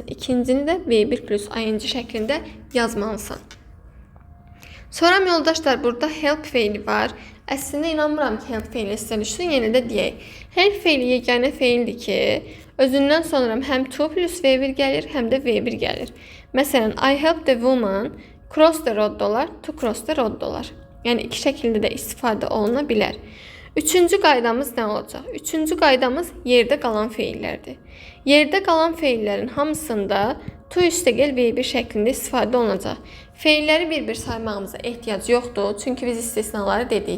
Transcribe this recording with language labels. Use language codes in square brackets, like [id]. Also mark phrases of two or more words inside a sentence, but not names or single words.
[az] İkincini də [en] V1 plus ING [az] şəklində yazmalısan. Sonra yoldaşlar, burada help feili var. Əslində inanmıram ki, help feili sizə düşsün. Yenə də deyək. Help feili yeganə feildir ki, özündən sonra həm [en] to plus V1 [az] gəlir, həm də V1 gəlir. Məsələn, [en] I help the woman cross the road olar, to cross the road olar. [az] Yəni, iki şəkildə də istifadə oluna bilər. Üçüncü qaydamız nə olacaq? Üçüncü qaydamız yerdə qalan feillərdir. Yerdə qalan feillərin hamısında to üstəgəl V1 şəklində istifadə olunacaq. Feilləri bir-bir saymağımıza ehtiyac yoxdur, çünki biz istisnaları dedik.